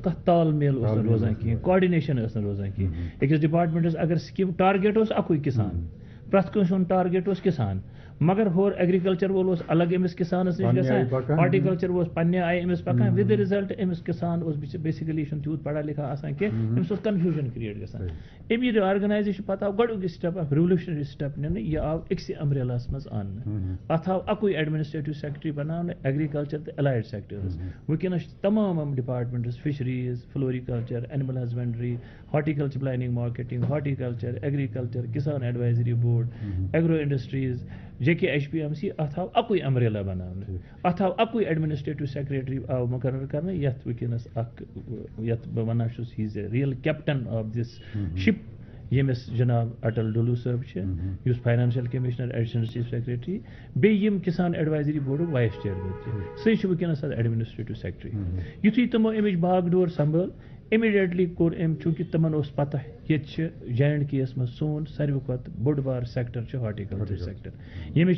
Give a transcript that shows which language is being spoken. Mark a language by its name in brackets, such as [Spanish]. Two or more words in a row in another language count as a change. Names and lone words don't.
[Kashmiri] کانٛہہ تال میل اوس نہٕ روزان کِہینۍ کاڈِنیشن ٲس نہٕ روزان کِہینۍ أکِس ڈپارٹمنٹس اگر [English] scheme target [Kashmiri] اوس اکُے کِسان پرٛٮ۪تھ کٲنٛسہِ ہُنٛد ٹارگیٹ اوس کِسان مگر ہورٕ ایگرِکلچر وول اوس الگ أمِس کِسانس نِش گژھان ہارٹیکلچر اوس پننہِ آیہِ أمِس پکان [English] with the result [Kashmiri] أمِس کِسان اوس بیسِکلی چھُنہٕ تیوٗت پڑھا لِکھا آسان کینٛہہ أمِس اوس [English] confusion create [Kashmiri] گژھان اَمہِ رِآرگنایزیشن پتہٕ آو گۄڈنیُکُے سٹیپ اکھ [English] revolutionary step [Kashmiri] نِنہٕ یہِ آو أکسٕے امبریلاہس منٛز اننہٕ اتھ آو اکُے [English] administrative secretary [Kashmiri] بناونہٕ ایگرِکلچر تہٕ [English] allied sectors [Kashmiri] ونکیٚنس چھِ تمام یِم [English] departments fisheries floriculture animal husbandry horticulture planning marketing horticulture agriculture [Kashmiri] کسان ایڈوائزری بورڈ ایگرو انڈسٹریز جے کے ایچ پی ایم سی اتھ آو اکُے امبریلا بناونہٕ اتھ آو اکُے [English] administrative secretary [Kashmiri] آو مُقرر کرنہٕ یتھ ونکیٚنس اکھ یتھ بہٕ ونان چھُس [English] he is a real captain of this [Kashmiri] شپ ییٚمِس جناب اٹل ڈلو صٲب چھِ یُس [English] financial commissioner additional chief secretary [Kashmiri] بیٚیہِ یِم کسان ایڈوائزری بورڈُک [English] vice chairman [Kashmiri] تہِ سُے چھُ ونکیٚنس اتھ [English] administrative secretary [Kashmiri] یُتھُے تِمو اَمِچ باغ ڈور سنبھٲل اِمیٖڈیٹلی کوٚر أمۍ چوٗنٛکہِ تِمن اوس پتہ ییٚتہِ چھِ جے اینڈ کے یس منٛز سون ساروی کھۄتہٕ بوٚڑ بار سیکٹر چھُ [English] horticulture sector [Kashmiri] ییٚمِچ